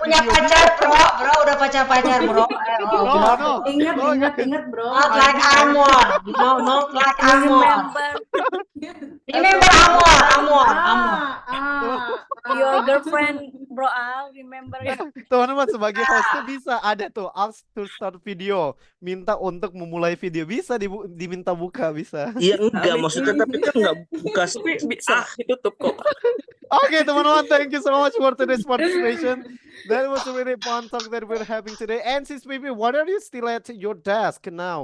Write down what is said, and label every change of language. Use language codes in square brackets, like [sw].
[id] Punya [en] video. [id] pacar, bro. Udah pacar, bro. [en] No. [id] Ingat, bro. [en] Not like Amor. You know, not like Amor. Remember Amor. Your girlfriend, bro Al, remember it? [id] Teman-teman sebagai host tuh bisa ada tuh [en] ask to start video. [id] Minta untuk memulai video bisa diminta buka bisa. Iya enggak maksudnya tapi kan enggak buka. Tapi bisa ditutup kok. [en] Okay, teman-teman, thank you so much for today's participation. That was a really fun talk that we're having today. And sis baby, what are you still at your desk now?